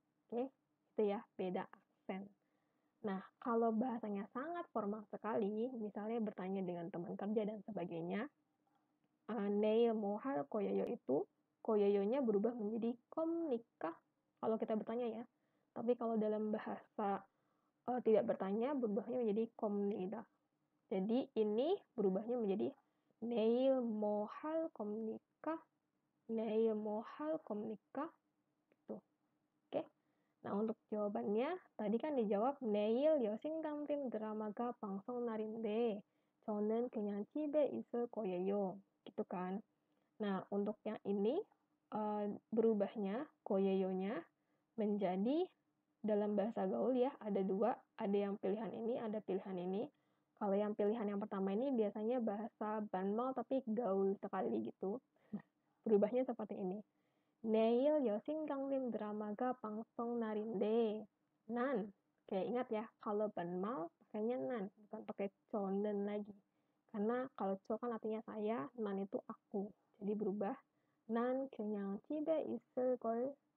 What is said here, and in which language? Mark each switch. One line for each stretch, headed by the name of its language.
Indonesian: Oke, itu ya, beda aksen. Nah, kalau bahasanya sangat formal sekali, misalnya bertanya dengan teman kerja dan sebagainya, neil 뭐 할 거예요 itu, koyeyo-nya berubah menjadi kom nikah kalau kita bertanya ya. Tapi kalau dalam bahasa tidak bertanya, berubahnya menjadi komnida. Jadi ini berubahnya menjadi
Korean: neil 뭐 할 겁니까? neil 뭐 할 겁니까?
Indonesian: Gitu. Oke. Nah, untuk jawabannya, tadi kan dijawab
Korean: 내일 여신강림 드라마가 방송 날인데 저는 그냥 집에 있을 거예요.
Indonesian: Gitu kan. Nah, untuk yang ini berubahnya koyeyo-nya menjadi dalam bahasa gaul ya, ada dua, ada yang pilihan ini, ada pilihan ini. Kalau yang pilihan yang pertama ini biasanya bahasa banmal tapi gaul sekali gitu. Berubahnya seperti ini.
Korean: 내일 여신강림 드라마가 방송 날인데 nan.
Indonesian: Oke, ingat ya, kalau banmal pakainya nan, bukan pakai conen lagi. Karena kalau co kan artinya saya, nan itu aku. Jadi berubah
Korean: 난 그냥 집에 있을 걸.